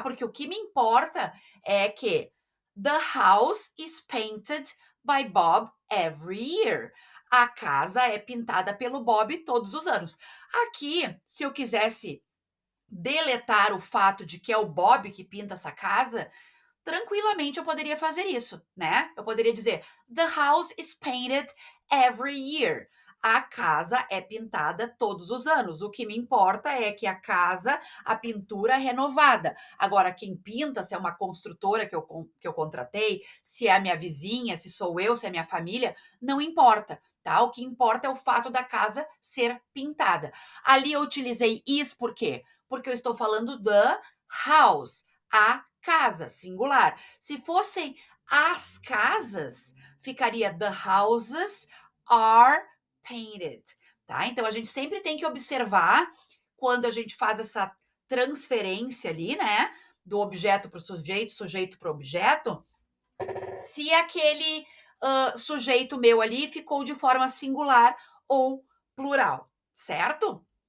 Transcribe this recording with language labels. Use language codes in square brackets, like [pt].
[pt] Porque o que me importa é que [en] the house is painted by Bob every year. [pt] A casa é pintada pelo Bob todos os anos. Aqui, se eu quisesse deletar o fato de que é o Bob que pinta essa casa, tranquilamente eu poderia fazer isso, né? Eu poderia dizer: [en] The house is painted every year. [pt] A casa é pintada todos os anos. O que me importa é que a casa, a pintura é renovada. Agora, quem pinta, se é uma construtora que eu contratei, se é a minha vizinha, se sou eu, se é a minha família, não importa, tá? O que importa é o fato da casa ser pintada. Ali eu utilizei is por quê? Porque eu estou falando [en] the house, [pt] a casa, singular. Se fossem as casas, ficaria [en] the houses are painted, [pt] tá? Então a gente sempre tem que observar quando a gente faz essa transferência ali, né, do objeto para o sujeito, sujeito para o objeto, se aquele sujeito meu ali ficou de forma singular ou plural, certo?